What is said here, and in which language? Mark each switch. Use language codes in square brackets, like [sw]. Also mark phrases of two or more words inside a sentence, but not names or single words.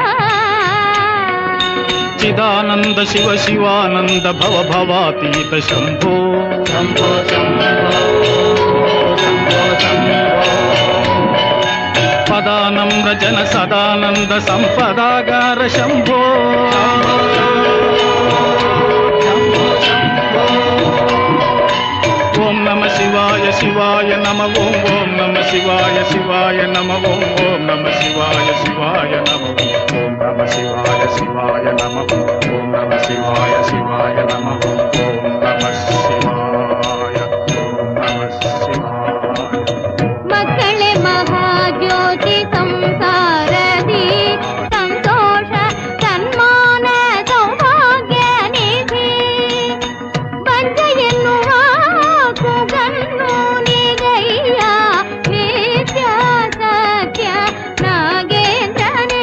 [sa] ಚಿದಾನಂದ ಶಿವ ಶಿವಾನಂದ ಭವ ಭವಾತೀತ ಶಂಭೋ ಶಂಭೋ ಶಂಭೋ ಶಂಭೋ ಶಂಭೋ. ಪದಾನಮ್ರ ಜನ ಸದಾನಂದ ಸಂಪದಾಗಾರ ಶಂಭೋ ಶಂಭೋ ಶಂಭೋ. ಓಂ ನಮಃ ಶಿವಾಯ ಶಿವಾಯ ನಮಃ. ಓಂ ಓಂ ನಮಃ ಶಿವಾಯ ಶಿವಾಯ ನಮಃ. ಓಂ ಓಂ ನಮಃ ಶಿವಾಯ ಶಿವಾಯ ನಮಃ. ಓಂ ನಮಃ ಶಿವಾಯ ಶಿವಾಯ ನಮಃ. ಓಂ ನಮಃ ಶಿವಾಯ ಶಿವಾಯ ನಮಃ. ಓಂ ನಮಃ ಶಿವಾಯ. ಓಂ ನಮಃ ಶಿವಾಯ. [kn] ಮಕ್ಕಳೇ ಮಹಾಜ್ಯೋತಿ ಸಂಸಾರದಿ ಸಂತೋಷ ಸನ್ಮಾನ ಸೌಭಾಗ್ಯ ನಿಧಿ. ಬಂಜ ಎನ್ನುವ ಕೂಗನ್ನು ನಿಗಯ್ಯ ನಿತ್ಯ ಸತ್ಯ ನಾಗೇಂದ್ರನೇ.